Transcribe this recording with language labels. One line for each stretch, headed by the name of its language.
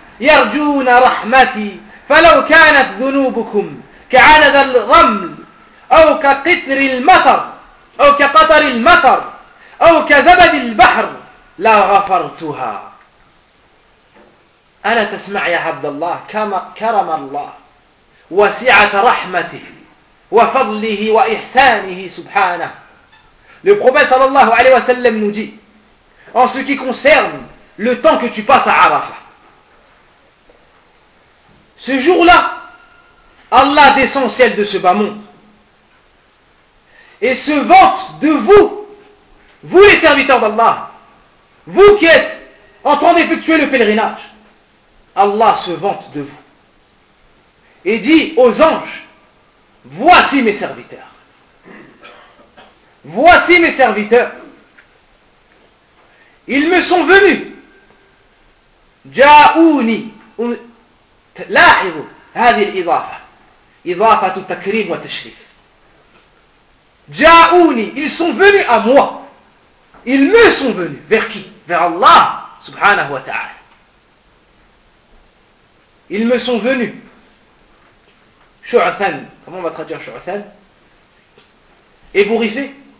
Arabic: يرجون رحمتي فلو كانت ذنوبكم كعدد الرمل أو كقطر المطر أو كقطر المطر أو كزبد البحر لا غفرتها. ألا تسمع يا عبد الله كما كرم الله وسعة رحمته وفضله وإحسانه سبحانه.
French: Le prophète sallallahu alayhi wa sallam nous dit, en ce qui concerne le temps que tu passes à Arafah, ce jour-là, Allah descend au ciel de ce bas monde et se vante de vous, vous les serviteurs d'Allah, vous qui êtes en train d'effectuer le pèlerinage. Allah se vante de vous et dit aux anges, voici mes serviteurs. Voici mes serviteurs. Ils me sont venus. Ja'ouni.
Arabic: لاحظوا هذه الإضافة إضافة تكريم وتشريف.
French: جاءوني, ils sont venus à moi. Ils me sont venus vers qui? Vers Allah
Arabic: سبحانه وتعالى.
French: Ils me sont venus شعثان. Comment on va traduire شعثان? Ébouriffé.